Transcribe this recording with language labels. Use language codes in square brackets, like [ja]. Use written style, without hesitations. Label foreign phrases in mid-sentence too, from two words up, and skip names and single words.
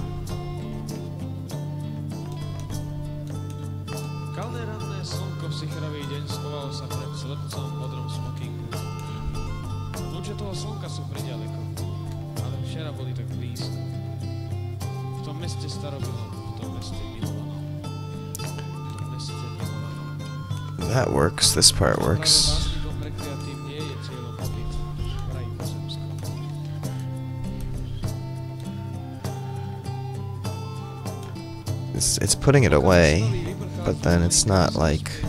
[sk] Kalné ranné slnko v sichravý deň schovalo sa pred slepcom v modrom smokingu. Lúče toho slnka sú priďaleko, ale včera boli tak blízko. V tom meste starobilom, v tom meste milovanom. V tom meste milovanom. [en] That works, this part works. It's putting it away, but then it's not like...